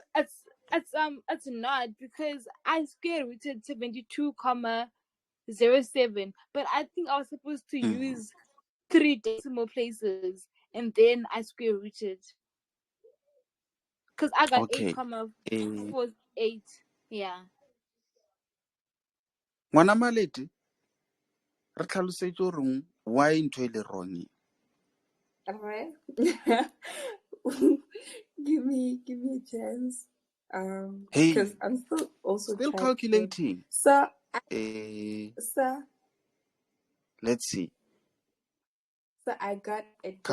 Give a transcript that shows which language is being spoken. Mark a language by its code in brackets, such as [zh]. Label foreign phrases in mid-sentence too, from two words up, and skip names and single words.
[en] It's not because I square rooted 72,07, but I think I was supposed to use 3 decimal places and then I square rooted because I got Okay. 8,48. Yeah. [st] Ngwana Malete, re tlhalosetse gore why ntho e le wrong. [en] Alright. give me a chance. Hey, Because I'm still also still trying calculating. So, Let's see. So I got a different